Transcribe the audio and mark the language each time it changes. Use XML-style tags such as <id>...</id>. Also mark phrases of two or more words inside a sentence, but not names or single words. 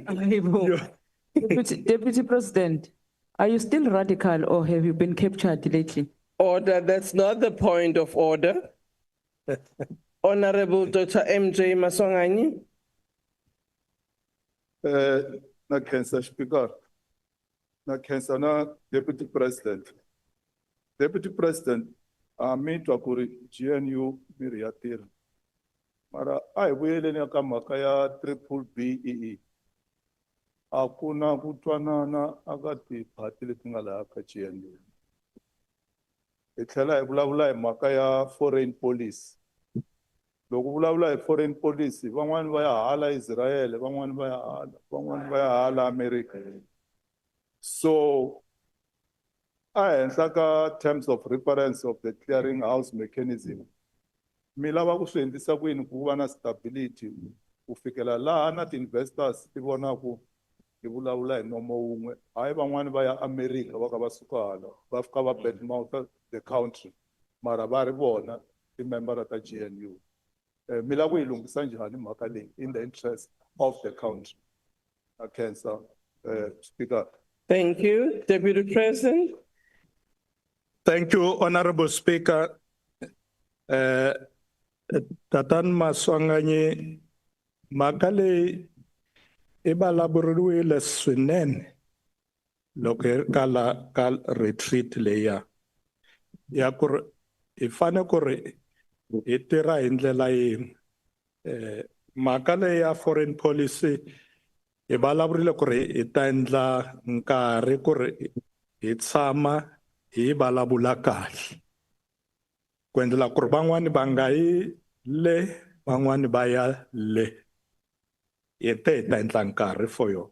<en>Deputy President, are you still radical or have you been captured lately? Order, that's not the point of order. Honorable Dr. MJ Masongani. Okay, Mr. Speaker.</en> <ts>na khensa na</ts> <en>Deputy President. Deputy President,</en> <ts>mi twa ku ri GNU mirhi ya tirha. Mara a hi vuyeleni eka mhaka ya</ts> <en>triple BEE.</en> <ts>A ku na ku twanana aka tiphati leti nga laha ka GNU. Hi tlhela hi vulavula hi mhaka ya</ts> <en>foreign policy.</en> <ts>Loko vulavula hi</ts> <en>foreign policy,</en> <ts>van'wani va ya hala Israel, van'wani va ya hala America.</ts> <en>So</en> <ts>ehenhla ka</ts> <en>terms of reference of the clearing house mechanism,</en> <ts>mi lava ku swi endlisa ku yini ku va na stability ku fikela laha na ti-investors ti vonaku hi vulavula hi nomo wun'we, hayi van'wani va ya America va ka va suka hala va fika va</ts> <en>badmouth the country</en> <ts>mara va ri vona ti-member ta GNU. Mi lava ku yi lunghisa njhani mhaka leyi</ts> <en>in the interest of the country?</en> <ts>Khensa, Speaker.</ts> <en>Thank you, Deputy President. Thank you, Honorable Speaker.</en> <ts>Tatan Maswanganyi, mhaka leyi i vulavuriwile swinene loko ka retreat leya ya ku ri hi fane ku ri hi tirha hi ndlela yin'we. Mhaka leyi ya foreign policy hi vulavurile ku ri hi ta endla nkarhi ku ri hi tshama hi vulavula kahle ku endlela ku ri van'wani va nga yi le van'wani va ya le. Hi ta endla nkarhi for yona.</ts>